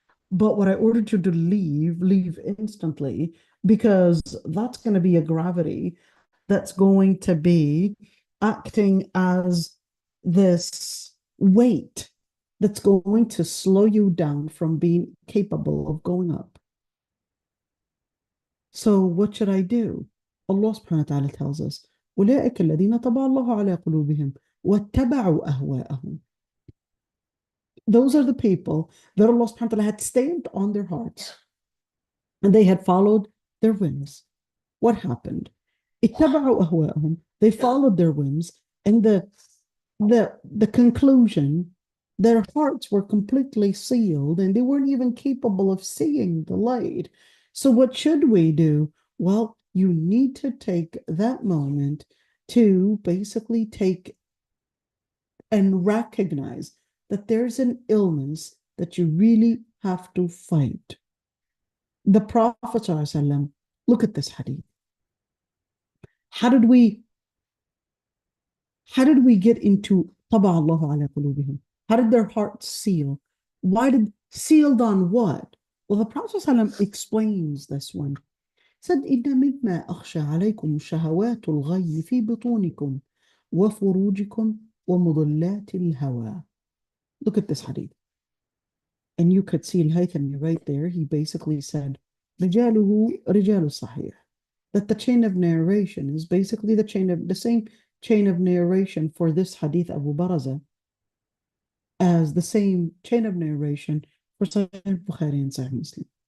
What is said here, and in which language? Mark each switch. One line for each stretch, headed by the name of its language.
English: But what I ordered you to leave instantly, because that's going to be a gravity that's going to be acting as this weight that's going to slow you down from being capable of going up. So what should I do? Allah subhanahu wa ta'ala tells us,
Arabic: أولئك الذين طبع الله على قلوبهم واتبعوا أهواءهم.
English: Those are the people that Allah subhanahu wa ta'ala had stamped on their hearts, and they had followed their whims. What happened?
Arabic: اتبعوا أهواءهم.
English: They followed their whims, and the conclusion, their hearts were completely sealed, and they weren't even capable of seeing the light. So what should we do? Well, you need to take that moment to basically take and recognize that there's an illness that you really have to fight. The Prophet ﷺ, look at this hadith. How did we get into
Arabic: طبع الله على قلوبهم?
English: How did their hearts seal? Sealed on what? Well, the Prophet ﷺ explains this one. He said,
Arabic: إِنَّ مِمَّا أَخْشَى عَلَيْكُمْ شَهَوَاتُ الْغَيِّ فِي بُطُونِكُمْ وَفُرُوجِكُمْ وَمُضِلَّاتِ الْهَوَى.
English: Look at this hadith. And you could see al-Haythami right there. He basically said,
Arabic: رِجَالُهُ رِجَالُ الصَّحِيحِ.
English: That the chain of narration is basically the same chain of narration for this hadith Abu Baraza as the same chain of narration for Sahih Bukhari and Sahih Muslim.